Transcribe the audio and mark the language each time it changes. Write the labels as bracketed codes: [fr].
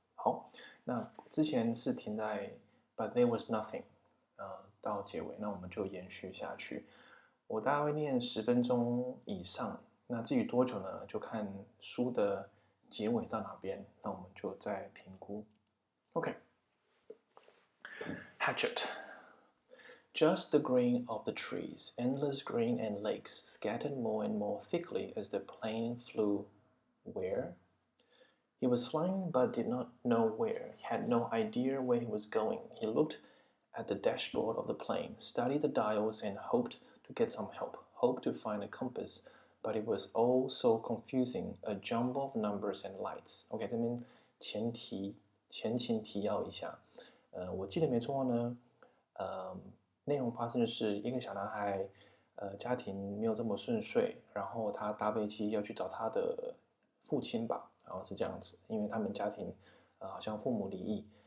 [zh] 好，那之前是停在 [en] But there was nothing， [zh] 到结尾，那我们就延续下去。我大概会念10分钟以上，那至于多久呢？就看书的结尾到哪边，那我们就再评估。 OK。 [en] Hatchet. Just the green of the trees, endless green and lakes, scattered more and more thickly as the plane flew where? He was flying but did not know where. He had no idea where he was going. He looked at the dashboard of the plane, studied the dials, and hoped to get some help, hoped to find a compass, but it was all so confusing, a jumble of numbers and lights. [zh] OK，这边前情提要一下，我记得没错呢，内容发生的是一个小男孩，家庭没有这么顺遂，然后他搭飞机要去找他的父亲吧，然后是这样子，因为他们家庭，好像父母离异。